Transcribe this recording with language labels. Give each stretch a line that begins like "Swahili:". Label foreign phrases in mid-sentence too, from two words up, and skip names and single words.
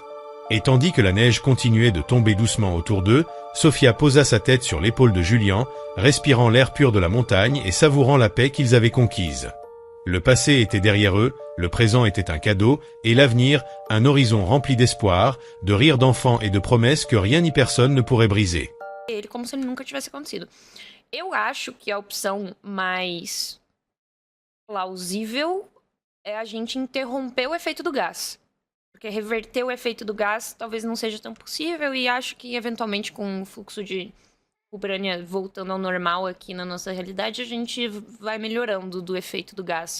French: Et tandis que la neige continuait de tomber doucement autour d'eux, Sophia posa sa tête sur l'épaule de Julien, respirant l'air pur de la montagne et savourant la paix qu'ils avaient conquise. Le passé était derrière eux, le présent était un cadeau, et l'avenir, un horizon rempli d'espoir, de rires d'enfants et de promesses que rien ni personne ne pourrait briser.
Portuguese: Ele como se nunca tivesse acontecido. Eu acho que a opção mais plausível é a gente interromper o efeito do gás. Porque reverter o efeito do gás talvez não seja tão possível, e acho que eventualmente com o fluxo de Ucrânia voltando ao normal aqui na nossa realidade, a gente vai melhorando do efeito do gás.